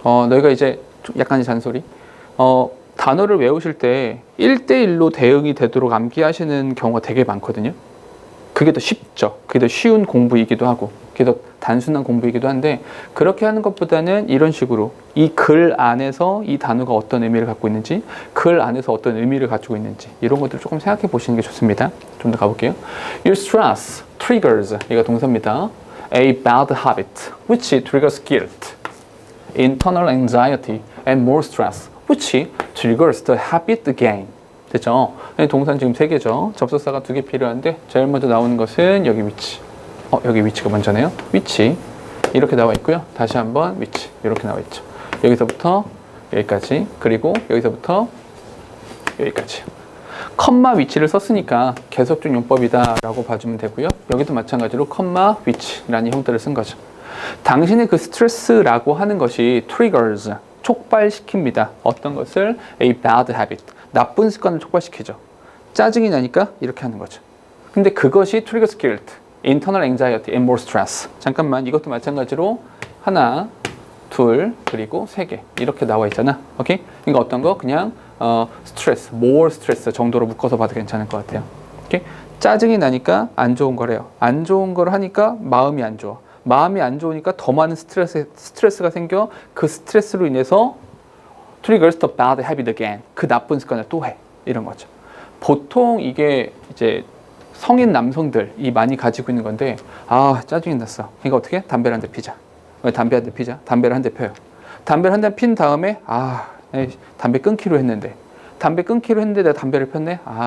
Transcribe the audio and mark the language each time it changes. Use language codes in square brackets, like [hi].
[ko] 너희가 이제 약간의 잔소리. 단어를 외우실 때 1대1로 대응이 되도록 암기하시는 경우가 되게 많거든요. 그게 더 쉽죠. 그게 더 쉬운 공부이기도 하고 그게 더 단순한 공부이기도 한데 그렇게 하는 것보다는 이런 식으로 이 글 안에서 이 단어가 어떤 의미를 갖고 있는지 글 안에서 어떤 의미를 가지고 있는지 이런 것들을 조금 생각해 보시는 게 좋습니다. 좀 더 가볼게요. [en] Your stress triggers [ko] 이거 동사입니다. [en] A bad habit which triggers guilt, internal anxiety and more stress which triggers the habit again. [ko] 됐죠? 동사는 지금 3개죠. 접속사가 2개 필요한데 제일 먼저 나오는 것은 여기 위치. 여기 위치가 먼저네요. 위치 이렇게 나와 있고요. 다시 한번 위치 이렇게 나와 있죠. 여기서부터 여기까지 그리고 여기서부터 여기까지. 컴마 위치를 썼으니까 계속적 용법이다 라고 봐주면 되고요. 여기도 마찬가지로 컴마 위치라는 형태를 쓴 거죠. 당신의 그 스트레스라고 하는 것이 triggers 촉발시킵니다. 어떤 것을? A bad habit 나쁜 습관을 촉발시키죠. 짜증이 나니까 이렇게 하는 거죠. 근데 그것이 [en] triggers guilt, internal anxiety and more stress. [ko] 잠깐만 이것도 마찬가지로 하나, 둘, 그리고 3개 이렇게 나와 있잖아. 오케이? 그러니까 어떤 거? 그냥 스트레스, [en] more stress [ko] 정도로 묶어서 봐도 괜찮을 것 같아요. 오케이? 짜증이 나니까 안 좋은 거래요. 안 좋은 걸 하니까 마음이 안 좋아. 마음이 안 좋으니까 더 많은 스트레스가 생겨. 그 스트레스로 인해서 [en] triggers the bad habit again. [ko] 그 나쁜 습관을 또 해. 이런 거죠. 보통 이게 이제 성인 남성들이 많이 가지고 있는 건데 짜증이 났어. 그러니까 어떻게? 담배를 한 대 피자. 왜 담배 한 대 피자? 담배를 한 대 펴요. 담배를 한 대 핀 다음에 담배 끊기로 했는데 내가 담배를 폈네.